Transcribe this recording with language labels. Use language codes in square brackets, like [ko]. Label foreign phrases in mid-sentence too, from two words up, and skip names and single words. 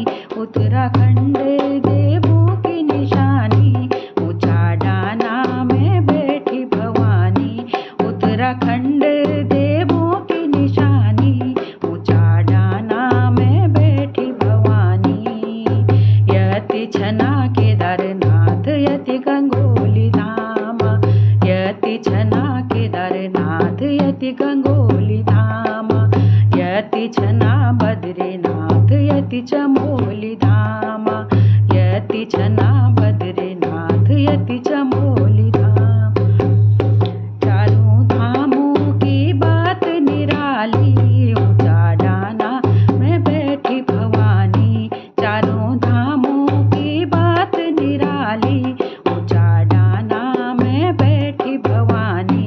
[hi] उत्तराखंड देवों की निशानी, ऊंचा डाना में बैठी भवानी। उत्तराखंड देवों की निशानी, ऊंचा डाना में बैठी भवानी। [kfy] यति छना केदारनाथ, यति गंगोली धाम। यति छना केदारनाथ, यति गंगोली धाम। यति छना बद्रीनाथ, यति चमोली धाम। यति छना बद्रीनाथ, यति चमोली धाम। [hi] चारों धामों की बात निराली, ऊंचा डाना में बैठी भवानी। चारों धामों की बात निराली, ऊंचा डाना में बैठी भवानी।